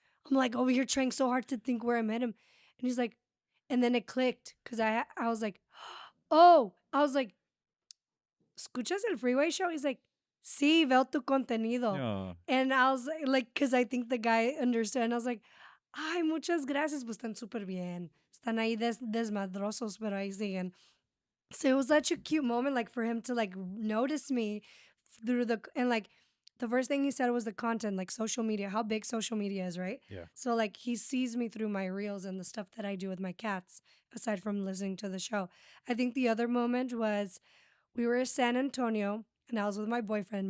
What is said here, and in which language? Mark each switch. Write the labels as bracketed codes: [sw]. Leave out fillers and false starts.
[en] I'm like over here trying so hard to think where I met him. And he's like, and then it clicked because I was like, oh, I was like, [es] ¿escuchas el Freeway Show? [en] He's like, [es] sí, veo tu contenido. No. [en] And I was like, because I think the guy understood. And I was like, [es] ay, muchas gracias, pues están súper bien. Están ahí desmadrosos, pero ahí siguen. [en] So it was such a cute moment, like for him to like notice me through and like the first thing he said was the content, like social media, how big social media is, right? Yeah. So like he sees me through my reels and the stuff that I do with my cats, aside from listening to the show. I think the other moment was we were in San Antonio and I was with my boyfriend.